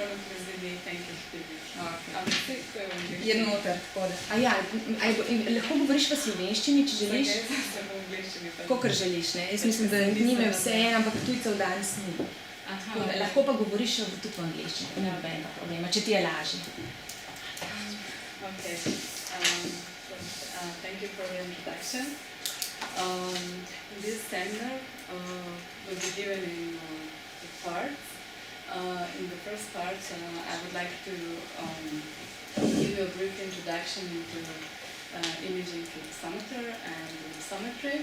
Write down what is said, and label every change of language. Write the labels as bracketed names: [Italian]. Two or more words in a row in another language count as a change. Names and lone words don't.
[Slovenian] Je noter, tako da. Lahko govoriš v slovenščini, če želiš? Kakor želiš, ne? Jaz mislim, da njime vse en, ampak tujcev danes ni. Lahko pa govoriš tudi v angleščini, ne nobenega problema, če ti je lažje. [English] Thank you for the introduction. This seminar will be given in two parts. In the first part, I would like to give you a brief introduction into imaging elipsometer and elipsometry.